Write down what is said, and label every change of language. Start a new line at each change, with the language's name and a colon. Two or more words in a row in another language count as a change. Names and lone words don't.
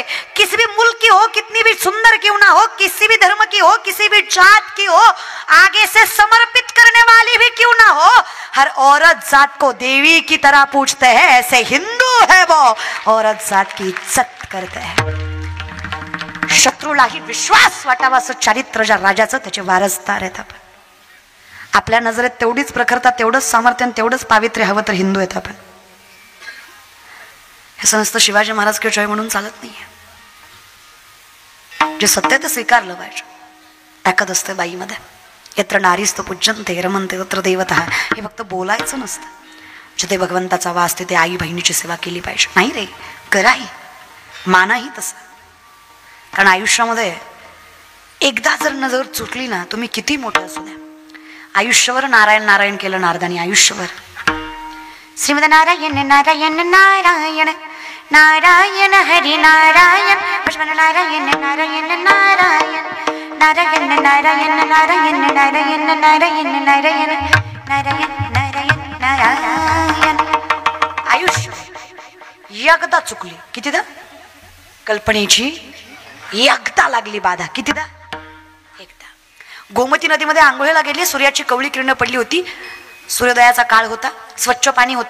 Hindi: किसी भी मुल्क की हो, कितनी भी सुंदर क्यों ना हो, किसी भी धर्म की हो, किसी भी जात की हो, आगे से समर्पित करने वाली भी क्यों ना हो, हर औरत जात को देवी की तरह पूछते हैं. ऐसे हिंदू है वो, औरत जात की इज्जत करते हैं.
Marathi: शत्रूलाही विश्वास वाटावा असं चारित्र्य ज्या राजाचं, त्याचे वारसदार आहेत आपण. आपल्या नजरेत तेवढीच प्रखरता, तेवढंच सामर्थ्य, तेवढंच पावित्र्य हवं तर हिंदू आहेत आपण. हे समजतं शिवाजी महाराज
Hindi: के जय
Marathi: म्हणून चालत नाहीये. जे सत्य ते स्वीकारलं पाहिजे. ताकद असते बाईमध्ये.
Sanskrit: यत्र नारीस्तु पूज्यन्ते रमन्ते तत्र देवता.
Marathi: हे फक्त बोलायचं नसतं. जिथे भगवंताचा वास तिथे आई बहिणीची सेवा केली पाहिजे. नाही रे, कराही, मानाही तसं. कारण आयुष्यामध्ये एकदा जर नजर चुकली ना, तुम्ही किती मोठं असू द्या, आयुष्यभर नारायण नारायण केलं नारदानी, आयुष्यभर. श्रीमद नारायण नारायण नारायण नारायण हरि नारायण लक्ष्मण नारायण नारायण नारायण नारायण नारायण नारायण नारायण नारायण नारायण नारायण नारायण नारायण. आयुष्य एकदा चुकली, कितीदा? कल्पनेची एकदा लागली बाधा, कितीदा? एकदा. गोमती नदीमध्ये आंघोळीला गेली, सूर्याची कवळी किरण पडली होती, सूर्योदयाचा काळ होता, स्वच्छ पाणी होतं.